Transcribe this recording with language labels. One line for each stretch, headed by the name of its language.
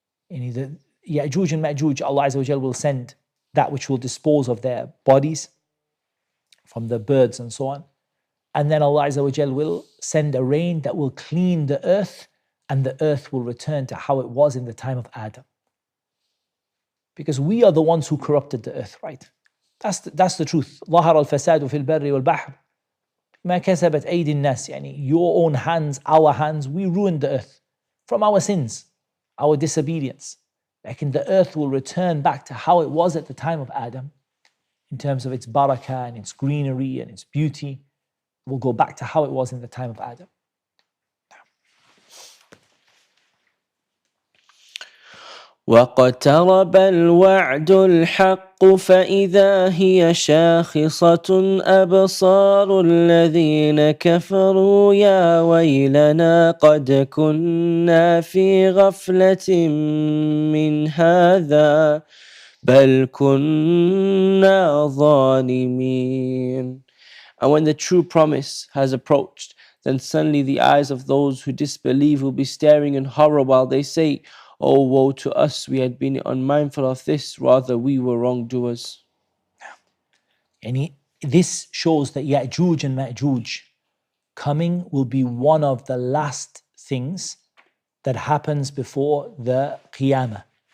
English: The Ya'juj and Ma'juj, Allah Azza wa Jal will send that which will dispose of their bodies from the birds and so on. And then Allah Azza wa Jal will send a rain that will clean the earth, and the earth will return to how it was in the time of Adam. Because we are the ones who corrupted the earth, right? That's the truth.
Arabic: ظهر الفساد في البر والبحر ما كسبت أيدي الناس.
English: Your own hands, our hands, we ruined the earth from our sins, our disobedience. The earth will return back to how it was at the time of Adam, in terms of its barakah and its greenery and its beauty. Will go back to how it was in the time of Adam.
Arabic: واقترب الوعد الحق فإذا هي شاخصة أبصار الذين كفروا يا ويلنا قد كنا في غفلة من هذا بل كنا ظالمين.
English: And when the true promise has approached, then suddenly the eyes of those who disbelieve will be staring in horror while they say, "Oh, woe to us, we had been unmindful of this, rather we were wrongdoers." This shows that Ya'juj and Ma'juj coming will be one of the last things that happens before the Qiyamah.